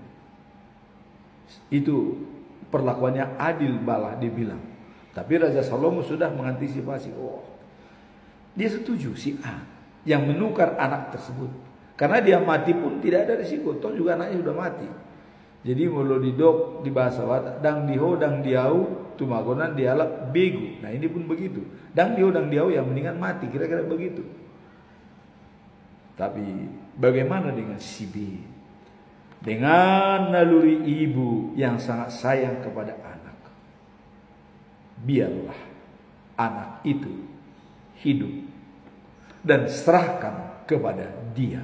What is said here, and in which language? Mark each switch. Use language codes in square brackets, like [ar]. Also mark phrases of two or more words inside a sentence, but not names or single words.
[id] Itu perlakuannya adil balah dibilang. Tapi Raja Salomo sudah mengantisipasi. Oh, dia setuju si A yang menukar anak tersebut. Karena dia mati pun tidak ada risiko. Toh juga anaknya sudah mati. [bbc] Jadi mulu didok di bahasa Batak, dang diho dang diau tumagonan dialak begu. [id] Nah ini pun begitu. [bbc] Dang diho dang diau [id] yang mendingan mati, kira-kira begitu. Tapi bagaimana dengan si B? Dengan naluri ibu yang sangat sayang kepada anak, biarlah anak itu hidup dan serahkan kepada dia.